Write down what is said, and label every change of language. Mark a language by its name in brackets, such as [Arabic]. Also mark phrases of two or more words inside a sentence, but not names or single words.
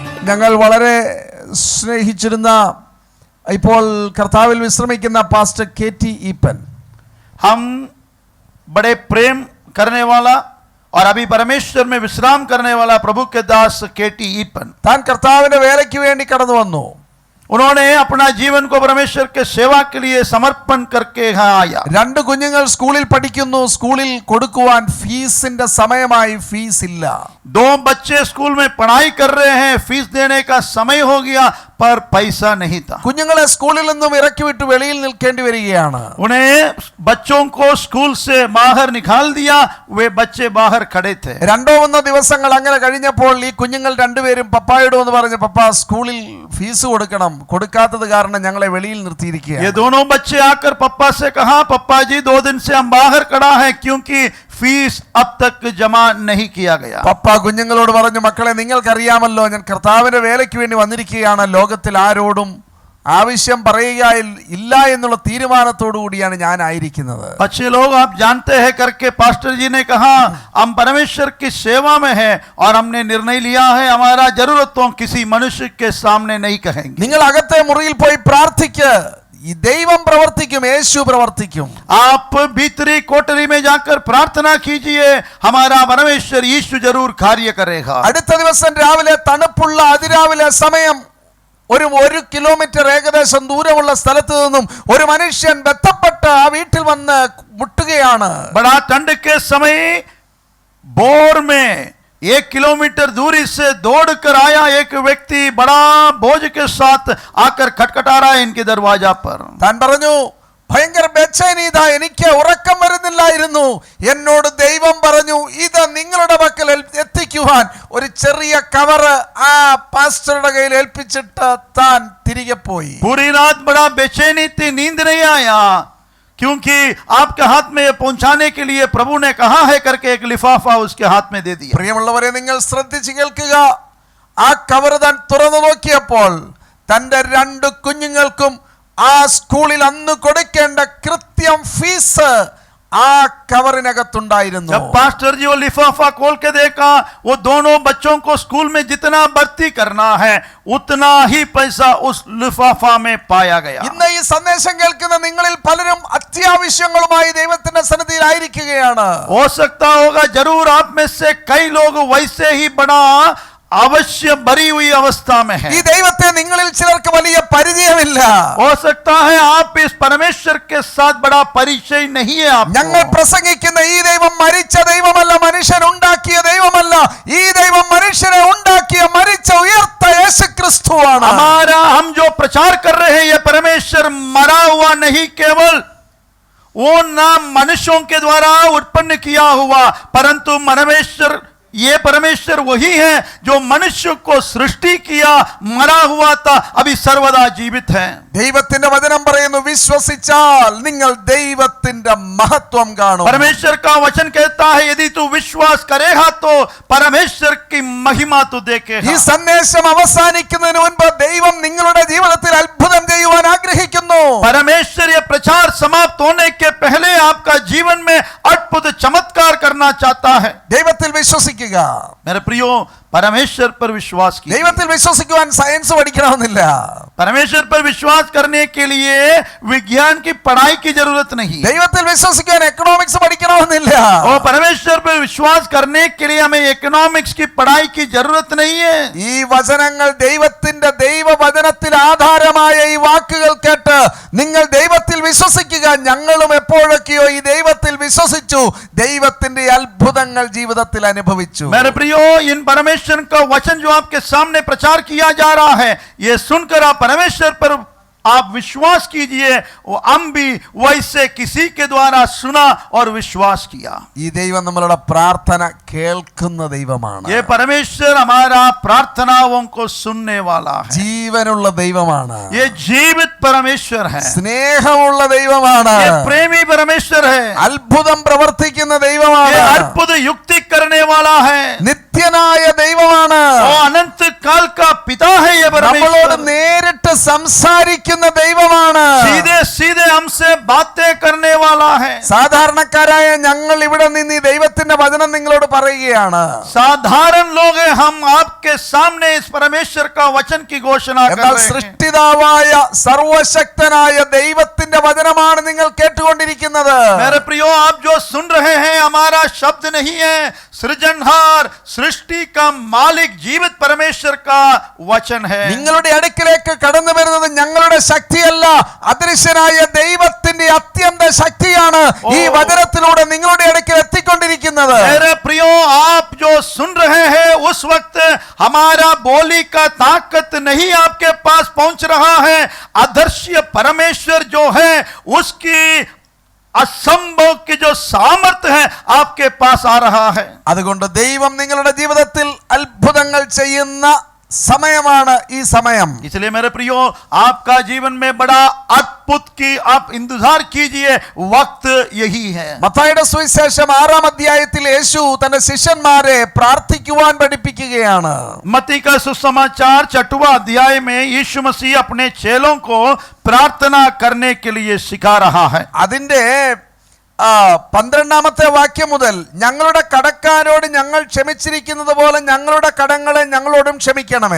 [Malayalam] ഞങ്ങൾ വളരെ സ്നേഹിച്ചിരുന്ന ഇപ്പോൾ കർത്താവിൽ വിശ്രമിക്കുന്ന പാസ്റ്റർ KT ഈപ്പൻ, [Hindi] हम बड़े प्रेम करने वाला और अभी परमेश्वर में विश्राम करने वाला प्रभु के दास KT ഈപ്പൻ, [Malayalam] താൻ കർത്താവിന്റെ വേലയ്ക്ക് വേണ്ടി കടന്നു വന്നു. [Hindi] उन्होंने अपना जीवन को परमेश्वर के सेवा के लिए समर्पण करके यहाँ आया. [Malayalam] രണ്ട് കുഞ്ഞുങ്ങൾ സ്കൂളിൽ പഠിക്കുന്നു. സ്കൂളിൽ കൊടുക്കുവാൻ ഫീസിന്റെ സമയമായി, ഫീസ് ഇല്ല. [Hindi] दो बच्चे स्कूल में पढ़ाई कर रहे हैं, फीस देने का समय हो गया पर पैसा नहीं था. [Malayalam] കുഞ്ഞുങ്ങളെ സ്കൂളിൽ നിന്നും ഇറക്കി വിട്ട് വെളിയിൽ നിൽക്കേണ്ടി വരികയാണ്. [Hindi] उन्हें बच्चों को स्कूल से बाहर निकाल दिया, वे बच्चे बाहर खड़े थे. [Malayalam] രണ്ടോ മൂന്നോ ദിവസങ്ങൾ അങ്ങനെ കഴിഞ്ഞപ്പോൾ ഈ കുഞ്ഞുങ്ങൾ രണ്ടുപേരും പപ്പായോട് എന്ന് പറഞ്ഞു, പപ്പ സ്കൂളിൽ ഫീസ് കൊടുക്കണം, കൊടുക്കാത്തത് കാരണം ഞങ്ങളെ വെളിയിൽ നിർത്തിയിരിക്കുകയാണ്. [Hindi] ये दोनों बच्चे आकर पप्पा से कहा, पप्पा जी 2 दिन से हम बाहर खड़ा है क्योंकि फीस अब तक जमा नहीं किया गया. [Malayalam] പപ്പ കുഞ്ഞുങ്ങളോട് പറഞ്ഞു, മക്കളെ നിങ്ങൾക്കറിയാമല്ലോ ഞാൻ കർത്താവിന്റെ വേലയ്ക്ക് വേണ്ടി വന്നിരിക്കുകയാണ്. ലോകത്തിൽ ആരോടും ആവശ്യം പറയുക ഇല്ല എന്നുള്ള തീരുമാനത്തോടു കൂടിയാണ് ഞാൻ ആയിരിക്കുന്നത്. [Hindi] बच्चे लोग आप जानते हैं करके पास्टर जी ने कहा, हम परमेश्वर की सेवा में हैं और हमने निर्णय लिया है हमारा जरूरतों किसी मनुष्य के सामने नहीं कहेंगे. [Malayalam] നിങ്ങൾ അകത്തെ മുറിയിൽ പോയി പ്രാർത്ഥിക്ക്, ഈ ദൈവം പ്രവർത്തിക്കും, യേശു പ്രവർത്തിക്കും. [Hindi] आप भीतरी कोठरी में जाकर प्रार्थना कीजिए, हमारा परमेश्वर यीशु जरूर कार्य करेगा. [Malayalam] അടുത്ത ദിവസം രാവിലെ തണുപ്പുള്ള അതിരാവിലെ സമയം ഒരു കിലോമീറ്റർ ഏകദേശം ദൂരമുള്ള സ്ഥലത്ത് നിന്നും ഒരു മനുഷ്യൻ ബന്ധപ്പെട്ട് ആ വീട്ടിൽ വന്ന് മുട്ടുകയാണ്. [Hindi] बड़ा ठंड के समय बोर में 1 किलोमीटर दूरी से दौड़कर आया एक व्यक्ति बड़ा बोझ के साथ आकर खटखटा रहा है इनके दरवाजा पर. [Malayalam] താൻ പറഞ്ഞു, ഭയങ്കര ബേച്ചൈനീത, എനിക്ക് ഉറക്കം വരുന്നില്ലായിരുന്നു. എന്നോട് ദൈവം പറഞ്ഞു ഇത് നിങ്ങളുടെ പക്കൽ എത്തിക്കുവാൻ ഒരു ചെറിയ കവറ് ആ പാസ്റ്ററുടെ കയ്യിൽ ഏൽപ്പിച്ചിട്ട് താൻ തിരികെ പോയി. [Hindi] पूरी रात बड़ा बेचैनी थी, नींद नहीं आया क्योंकि आपके हाथ में ये पहुंचाने के लिए प्रभु ने कहा है करके एक लिफाफा उसके हाथ में दे दिया. [Malayalam] പ്രിയമുള്ളവരെ, നിങ്ങൾ ശ്രദ്ധിച്ച് കേൾക്കുക. ആ കവർ താൻ തുറന്നു നോക്കിയപ്പോൾ തന്റെ 2 കുഞ്ഞുങ്ങൾക്കും ആ സ്കൂളിൽ അന്ന് കൊടുക്കേണ്ട കൃത്യം ഫീസ് ആ കവറിനകത്തുണ്ടായിരുന്നു. [Hindi] जब पास्टर जी वो लिफाफा खोल के देखा, वो दोनों बच्चों को स्कूल में जितना भर्ती करना है उतना ही पैसा उस लिफाफा में पाया गया. [Malayalam] ഇന്ന് ഈ സന്ദേശം കേൾക്കുന്ന നിങ്ങളിൽ പലരും അത്യാവശ്യങ്ങളുമായി ദൈവത്തിന്റെ സന്നിധിയിൽ ആയിരിക്കുകയാണ്. [Hindi] हो सकता होगा जरूर आप में से कई लोग वैसे ही बड़ा अवश्य भरी हुई अवस्था में है. [Malayalam] ഈ ദൈവത്തെ നിങ്ങളിൽ ചിലർക്ക് വലിയ പരിചയമില്ല. [Hindi] हो सकता है आप इस परमेश्वर के साथ बड़ा परिचय नहीं है आपको. [Malayalam] ഞങ്ങൾ പ്രസംഗിക്കുന്ന ഈ ദൈവം മരിച്ച ദൈവമല്ല, മനുഷ്യൻ ഉണ്ടാക്കിയ ദൈവമല്ല. ഈ ദൈവം മനുഷ്യനെ ഉണ്ടാക്കിയ മരിച്ച ഉയർത്ത യേശുക്രിസ്തുവാണ്. [Hindi] हमारा हम जो प्रचार कर रहे हैं ये परमेश्वर मरा हुआ नहीं, केवल वो नाम मनुष्यों के द्वारा उत्पन्न किया हुआ, परंतु ये परमेश्वर वही है जो मनुष्य को सृष्टि किया, मरा हुआ था, अभी सर्वदा जीवित है. [Malayalam] ദൈവത്തിന്റെ വചനം പറയുന്നു, വിശ്വസിച്ചാൽ നിങ്ങൾ ദൈവത്തിന്റെ മഹത്വം കാണും. [Hindi] परमेश्वर का वचन कहता है यदि तू विश्वास करेगा तो परमेश्वर की महिमा तू देखेगा. [Malayalam] ഈ സന്ദേശം അവസാനിക്കുന്നതിന് മുൻപ് ദൈവം നിങ്ങളുടെ ജീവിതത്തിൽ അത്ഭുതം ചെയ്യുവാൻ ആഗ്രഹിക്കുന്നു. [Hindi] परमेश्वर ये प्रचार समाप्त होने के पहले आपका जीवन में अद्भुत चमत्कार करना चाहता है. [Malayalam] ദൈവത്തിൽ വിശ്വസിക്കുക. [Hindi] मेरे प्रियो, परमेश्वर पर विश्वास कीजिए. [Malayalam] ദൈവത്തിൽ വിശ്വസിക്കുവാൻ സയൻസ് പഠിക്കണമെന്നില്ല. [Hindi] परमेश्वर पर विश्वास करने के लिए विज्ञान की पढ़ाई की जरूरत नहीं. [Malayalam] ദൈവത്തിൽ വിശ്വസിക്കുവാൻ എക്കണോമിക്സ് പഠിക്കണമെന്നില്ല. [Hindi] और परमेश्वर पर विश्वास करने के लिए हमें इकोनॉमिक्स की पढ़ाई की जरूरत नहीं है. [Malayalam] ഈ വചനങ്ങൾ ദൈവത്തിന്റെ ദൈവവചനത്തിൽ ആധാരമായ ഈ വാക്കുകൾ കേട്ട് നിങ്ങൾ ദൈവത്തിൽ വിശ്വസിക്കുക. ഞങ്ങളും എപ്പോഴൊക്കെയോ ഈ ദൈവത്തിൽ വിശ്വസിച്ചു, ദൈവത്തിന്റെ അത്ഭുതങ്ങൾ ജീവിതത്തിൽ അനുഭവിച്ചു. [Hindi] मेरे प्रियो, इन परमेश्वर का वचन जो आपके सामने प्रचार किया जा रहा है, ये सुनकर आप परमेश्वर पर आप विश्वास कीजिए. वो हम भी वैसे किसी के द्वारा सुना और विश्वास किया. [Malayalam] ഈ ദൈവം നമ്മളുടെ പ്രാർത്ഥന കേൾക്കുന്ന ദൈവമാണ്. [Hindi] ये परमेश्वर हमारा प्रार्थनाओं को सुनने वाला है. [Malayalam] ജീവനുള്ള ദൈവമാണ്. [Hindi] ये जीवित परमेश्वर है. [Malayalam] സ്നേഹമുള്ള ദൈവമാണ്. [Hindi] ये प्रेमी परमेश्वर है. [Malayalam] അത്ഭുതം പ്രവർത്തിക്കുന്ന ദൈവമാണ്. [Hindi] ये अद्भुत युक्ति करने वाला है. [Malayalam] നിത്യനായ ദൈവമാണ്. [Hindi] वो अनंत काल का पिता है. ये [Malayalam] നമ്മളോട് [Hindi] परमेश्वर [Malayalam] നേരിട്ട് സംസാരിക്കുന്ന ദൈവമാണ്. [Hindi] सीधे सीधे हमसे बातें करने वाला है. [Malayalam] സാധാരണക്കാരായ ഞങ്ങൾ ഇവിടെ നിന്ന് ഈ ദൈവത്തിന്റെ വചനം നിങ്ങളോട് പറയുകയാണ്. [Hindi] साधारण लोग हैं, हम आपके सामने इस परमेश्वर का वचन की घोषणा कर [Malayalam] എന്നാൽ [Hindi] रहे हैं. [Malayalam] സൃഷ്ടിതാവായ സർവശക്തനായ ദൈവത്തിന്റെ വചനമാണ് നിങ്ങൾ കേട്ടുകൊണ്ടിരിക്കുന്നത്. [Hindi] मेरे प्रियो, आप जो सुन रहे हैं हमारा शब्द नहीं है, सृजनहार सृष्टि का मालिक जीवित परमेश्वर का वचन है. [Malayalam] നിങ്ങളുടെ അടുക്കിലേക്ക് കടന്നു വരുന്നത് ഞങ്ങളുടെ ശക്തിയല്ല, അദൃശ്യനായ ദൈവത്തിന്റെ അത്യന്ത ശക്തിയാണ് ഈ വചനത്തിലൂടെ നിങ്ങളുടെ അടുക്കൽ എത്തിക്കൊണ്ടിരിക്കുന്നത്. [Hindi] मेरे प्रियो, आप जो सुन रहे हैं उस वक्त हमारा बोली का ताकत नहीं आपके पास पहुंच रहा है, अदृश्य परमेश्वर जो है उसकी असंभव की जो सामर्थ्य है आपके पास आ रहा है. [Malayalam] അതുകൊണ്ട് ദൈവം നിങ്ങളുടെ ജീവിതത്തിൽ അത്ഭുതങ്ങൾ ചെയ്യുന്ന സമയമാണ് ഈ സമയം. [Hindi] इसलिए मेरे प्रियो, आपका जीवन में बड़ा अद्भुत की आप इंतजार कीजिए, वक्त यही है. [Malayalam] മത്തായിയുടെ സുവിശേഷം 6-ാം അധ്യായത്തിൽ യേശു തന്റെ ശിഷ്യന്മാരെ പ്രാർത്ഥിക്കുവാൻ പഠിപ്പിക്കുകയാണ്. [Hindi] मत्ती का सुसमाचार 6वां अध्याय में यीशु मसीह अपने चेलों को प्रार्थना करने के लिए सिखा रहा है. [Malayalam] അതിന്റെ 12-ാമത്തെ വാക്യം മുതൽ ഞങ്ങളുടെ കടക്കാരോട് ഞങ്ങൾ ക്ഷമിച്ചിരിക്കുന്നത് പോലെ ഞങ്ങളുടെ കടങ്ങളെ ഞങ്ങളോടും ക്ഷമിക്കണമേ.